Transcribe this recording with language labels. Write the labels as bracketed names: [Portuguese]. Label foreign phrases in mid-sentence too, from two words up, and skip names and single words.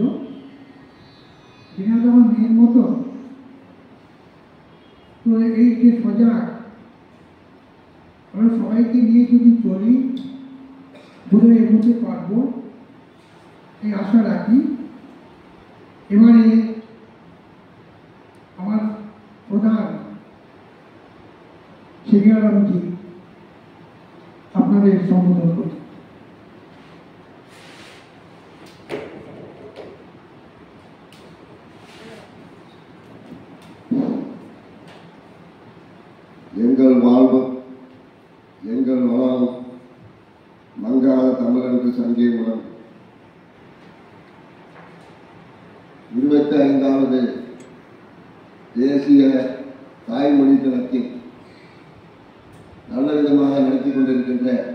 [Bangla] বিনা তো আমার মেয়ের মতো, তো এই যে সজাগ, আমরা সবাইকে নিয়ে যদি চলি দূরে এগোতে পারবো এই আশা রাখি। এবারে আমার প্রধান শিবিরারামজি আপনাদের সম্বোধন করতে। [Tamil] எங்கள் வாழ்வு எங்கள் வளம் மங்காத தமிழருக்கு சங்கீமுடன் 25வது தேசிய தாய்மொழி தினத்தில் நல்ல விதமாக நடத்தி கொண்டிருக்கின்ற